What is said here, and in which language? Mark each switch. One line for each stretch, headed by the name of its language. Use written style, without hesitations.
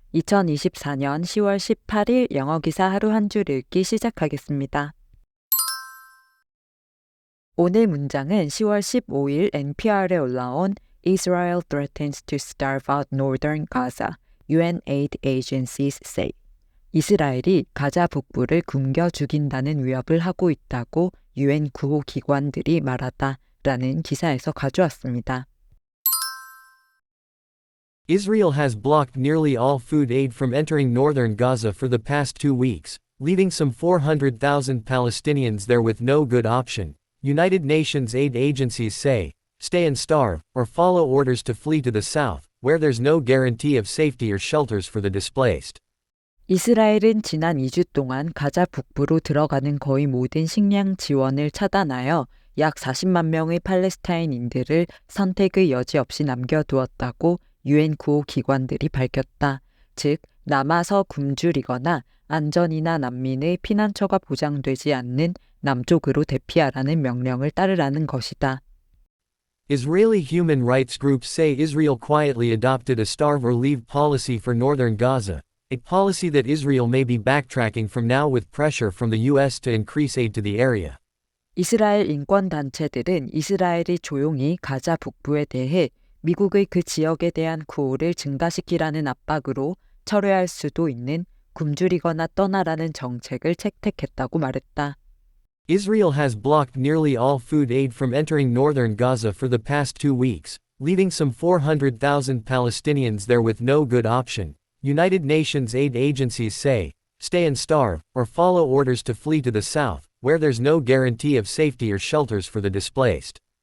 Korean: 2024년 10월 18일 영어 기사 하루 한 줄 읽기 시작하겠습니다. 오늘 문장은 10월 15일 NPR에 올라온
English: Israel threatens to starve out northern Gaza, UN aid agencies say.
Korean: 이스라엘이 가자 북부를 굶겨 죽인다는 위협을 하고 있다고 UN 구호 기관들이 말하다라는 기사에서 가져왔습니다.
English: Israel has blocked nearly all food aid from entering northern Gaza for the past 2 weeks, leaving some 400,000 Palestinians there with no good option, United Nations aid agencies say. Stay and starve, or follow orders to flee to the south, where there's no guarantee of safety or shelters for the displaced.
Korean: 이스라엘은 지난 2주 동안 가자 북부로 들어가는 거의 모든 식량 지원을 차단하여 약 40만 명의 팔레스타인인들을 선택의 여지 없이 남겨두었다고 UN 구호 기관들이 밝혔다. 즉, 남아서 굶주리거나 안전이나 난민의 피난처가 보장되지 않는 남쪽으로 대피하라는 명령을 따르라는 것이다.
English: Israeli human rights groups say Israel quietly adopted a starve or leave policy for northern Gaza, a policy that Israel may be backtracking from now with pressure from the US to increase aid to the area.
Korean: 이스라엘 인권단체들은 이스라엘이 조용히 가자 북부에 대해 미국의 그 지역에 대한 구호를 증가시키라는 압박으로 철회할 수도 있는 굶주리거나 떠나라는 정책을 채택했다고 말했다.
English: Israel has blocked nearly all food aid from entering northern Gaza for the past 2 weeks, leaving some 400,000 Palestinians there with no good option, United Nations aid agencies say. Stay and starve, or follow orders to flee to the south, where there's no guarantee of safety or shelters for the displaced.